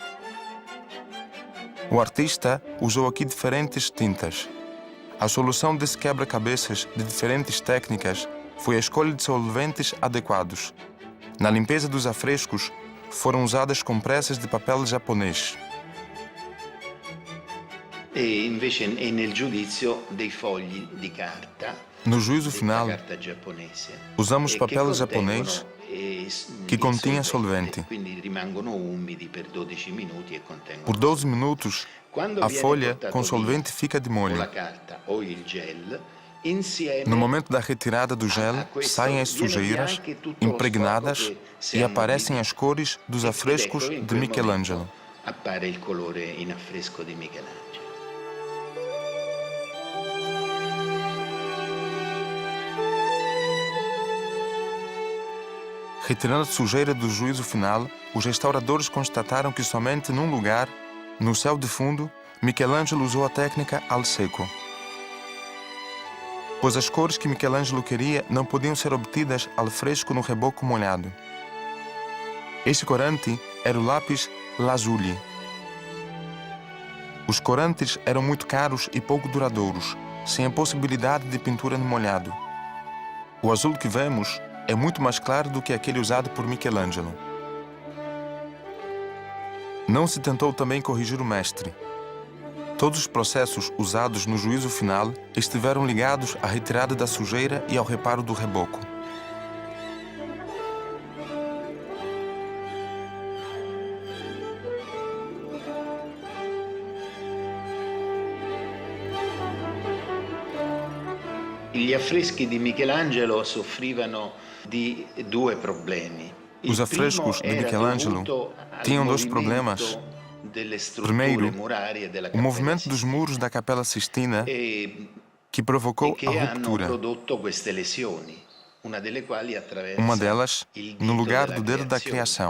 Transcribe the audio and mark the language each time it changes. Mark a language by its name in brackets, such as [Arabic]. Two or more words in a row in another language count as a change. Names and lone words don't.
[Portuguese] O artista usou aqui diferentes tintas. A solução desse quebra-cabeças de diferentes técnicas foi a escolha de solventes adequados. Na limpeza dos afrescos, foram usadas compressas de papel japonês. [Italian] E invece nel giudizio dei fogli di carta. [Portuguese] No juízo final, usamos papel japonês que continha solvente. Por 12 minutos, a folha com solvente fica de molho. insieme No momento da retirada do gel, saem as sujeiras, impregnadas, e aparecem as cores dos afrescos de Michelangelo. [Italian] Appare il colore in affresco di Michelangelo. [Portuguese] Retirando a sujeira do juízo final, os restauradores constataram que somente num lugar, no céu de fundo, Michelangelo usou a técnica [Italian] al secco. [Portuguese] Pois as cores que Michelangelo queria não podiam ser obtidas [Italian] al fresco [Portuguese] no reboco molhado. Esse corante era o lápis lazuli. Os corantes eram muito caros e pouco duradouros, sem a possibilidade de pintura no molhado. O azul que vemos é muito mais claro do que aquele usado por Michelangelo. Não se tentou também corrigir o mestre. Todos os processos usados no juízo final estiveram ligados à retirada da sujeira e ao reparo do reboco. [Italian] Gli affreschi di Michelangelo soffrivano di due problemi. [Portuguese] Os afrescos de Michelangelo tinham dois problemas. Primeiro, o movimento dos muros da Capela Sistina que provocou a ruptura. Uma delas, no lugar do dedo da criação.